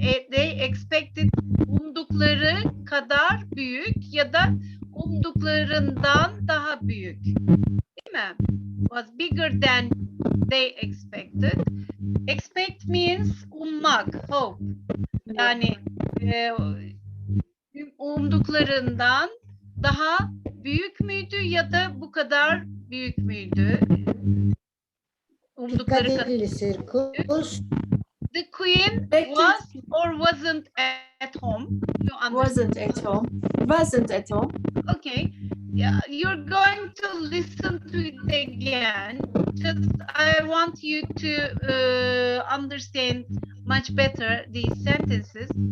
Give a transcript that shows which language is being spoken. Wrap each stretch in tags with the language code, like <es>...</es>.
<en>They expected</en> <tr>umdukları kadar büyük ya da umduklarından daha büyük. Değil mi?</tr> <en>Was bigger than they expected. Expect means</en> <tr>ummak,</tr> <en>hope.</en> <tr>Yani umduklarından daha büyük müydü ya da bu kadar büyük müydü? Umdukları kadar.</tr> <en>Piccadilly Circus. The Queen was or wasn't at home. You understand? Wasn't at home. Wasn't at home. Okay. Yeah, you're going to listen to it again. Just I want you to understand much better these sentences.</en>